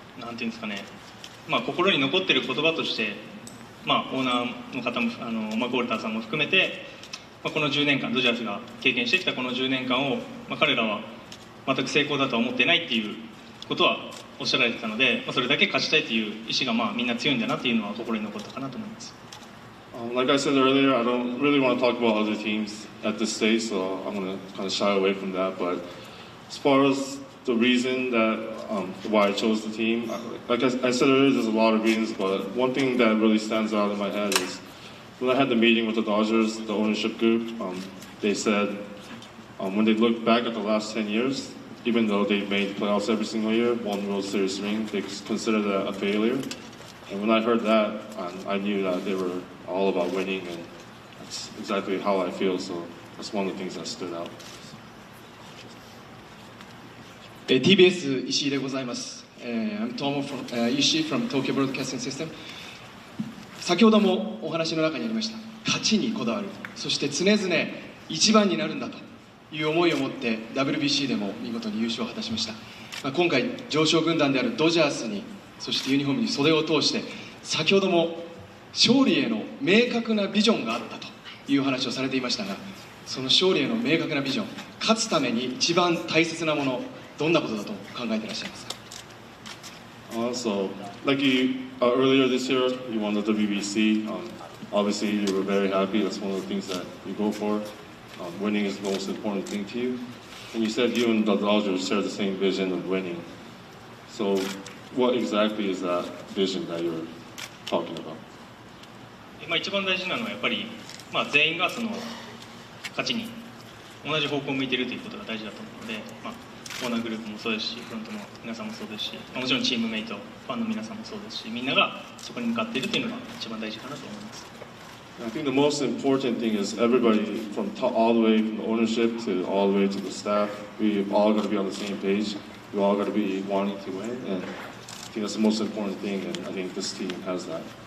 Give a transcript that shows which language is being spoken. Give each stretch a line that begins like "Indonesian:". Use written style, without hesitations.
Japanese: んていうんですかね、心に残ってる言葉として、オーナーの方もゴールターさんも含めて、この10年間ドジャースが経験してきたこの10年間を、彼らは全く成功だとは思ってないっていうことはおっしゃられてたので、それだけ勝ちたいという意思がみんな強いんだなっていうのは心に残ったかなと思います。
English: Like I said earlier, I don't really want to talk about other teams at this stage, so I'm going to kind of shy away from that. But as far as the reason that why I chose the team, like I said earlier, there's a lot of reasons, but one thing that really stands out in my head is when I had the meeting with the Dodgers, the ownership group, they said when they look back at the last 10 years, even though they made the playoffs every single year, won World Series ring, they consider that a failure. And when I heard that, I knew that they were all about winning, and that's exactly how I feel, so that's one of the things that stood out.
Japanese: TBS 石井でございます。
English: I'm Tomo from Ishii from Tokyo Broadcasting System。
Japanese: 先ほどもお話の中にありました勝ちにこだわる、そして常々一番になるんだという思いを持って WBC でも見事に優勝を果たしました。今回常勝軍団であるドジャースに、そしてユニフォームに袖を通して先ほども勝利への明確なビジョンがあったという話をされていましたが、その勝利への明確なビジョン、勝つために一番大切なもの、どんなことだと考えていらっしゃいますか。
English: So, like you earlier this year, you won the WBC. Obviously, you were very happy. That's one of the things that you go for. Winning is the most important thing to you. And you said you and the Dodgers share the same vision of winning. So, what exactly is that vision that you're talking about?
Japanese: 一番大事なのはやっぱり、全員がその勝ちに同じ方向を向いているということが大事だと思うので、オーナーグループもそうですし、フロントの皆さんもそうですし、もちろんチームメイト、ファンの皆さんもそうですし、みんながそこに向かっているというのが一番大事かなと思います。
English: I think the most important thing is everybody from all the way from the ownership to all the way to the staff, we've all got to be on the same page. We all got to be wanting to win, and I think that's the most important thing, and I think this team has that.